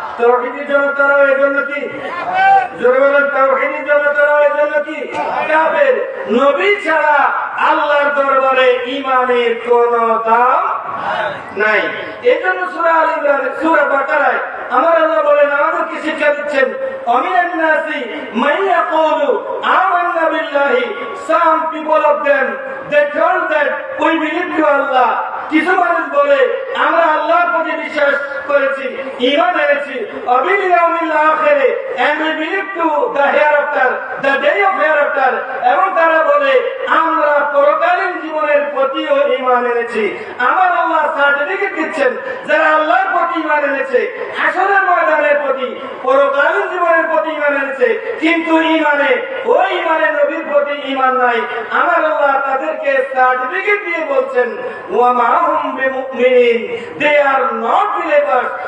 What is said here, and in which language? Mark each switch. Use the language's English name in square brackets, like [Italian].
[Bangla] তাওহীদের জনতারাও এই জন্য কি? জোরে বলেন, তাওহীদের জনতারাও এই জন্য কি? কাফের। নবী ছাড়া আল্লাহর দরবারে ঈমানের কোনো দাম নাই। এই জন্য সূরা আল ইমরান, সূরা বাকারায় আমার আল্লাহ বলেন, আমাদেরকে শিক্ষা দিচ্ছেন, [Arabic] আমিনান নাসি মান ইয়াকুলু আমান্না বিল্লাহি। [English] Some people of them, they told that we believe to Allah. [Bangla] কিছু মানুষ বলে, আমরা আল্লাহর প্রতি বিশ্বাস করেছি, ঈমান এনেছি, [Arabic] অবিল ইয়াউমিল আখিরে, [English] and we believe to the hereafter, the day of hereafter, [Bangla] এবং তারা বলে, আমরা পরকালীন জীবনের প্রতিও ঈমান এনেছি। আমার আল্লাহ সার্টিফিকেট দিচ্ছেন, যারা আল্লাহর প্রতি ঈমান এনেছে, হাসরের ময়দানের প্রতি, পরকালীন জীবনের প্রতি ঈমান এনেছে, কিন্তু ঈমানে ওই ঈমানে নবীর প্রতি ঈমান নাই, আমার আল্লাহ তাদেরকে সার্টিফিকেট দিয়ে বলছেন, [Arabic] ওয়া মা হুম বিমুমিনিন, [English] They are not believers.